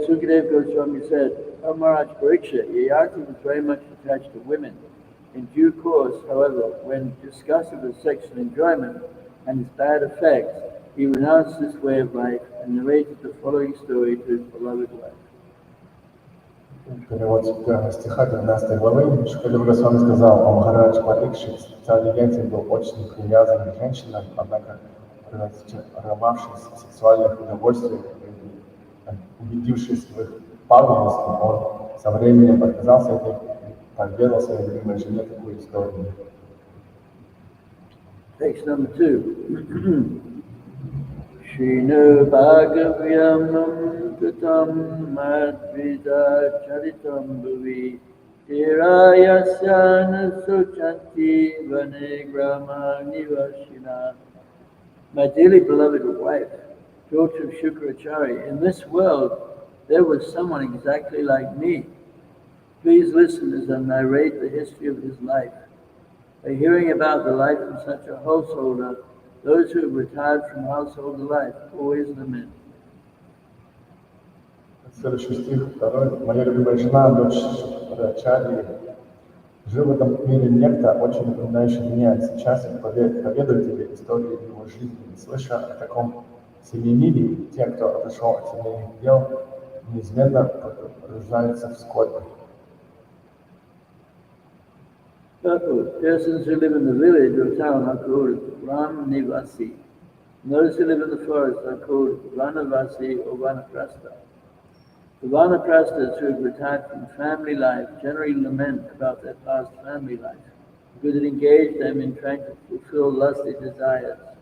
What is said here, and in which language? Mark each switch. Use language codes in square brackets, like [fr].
[en] Sukadev Goswami said, O Maharaj Parikshit, Yayati was very much attached to women. In due course, however, when discussing the sexual enjoyment and its bad effects, he renounced this way of life and narrated the following story to his beloved wife. [ru] Перевод стиха 13 главы. Шукадев Госвами сказал, о Махарадж Парикшит, царь Йayati был очень привязан к женщинам, однако, прервавшись в сексуальных удовольствиях, убедившись в их пагубности, он со временем отказался от них и поведал своей любимой жене такую историю. [en] Text number 2. [sa] Shrinu bhagavyam tatam madvida charitam bhavi tirayasya suchanti vane grama nivashina. [en] My dearly beloved wife, daughter of Shukracharya, in this world there was someone exactly like me. Please listen as I narrate the history of his life. By hearing about the life of such a householder, those who have retired from household life always lament. [ru] Следующий стих, второй. Моя любимая жена, дочь Шукрачарьи, жил в этом мире некто, очень напоминающий меня. Сейчас я поведаю тебе историю его жизни. Слыша о таком семейнине, те, кто отошел от семейных дел, неизменно погружаются в скорбь. [en] Persons who live in the village or town are called Ram Nivasi. And those who live in the forest are called Vanavasi or Vanaprastha. The Vanaprasthas who have retired from family life generally lament about their past family life, because it engaged them in trying to fulfill lusty desires.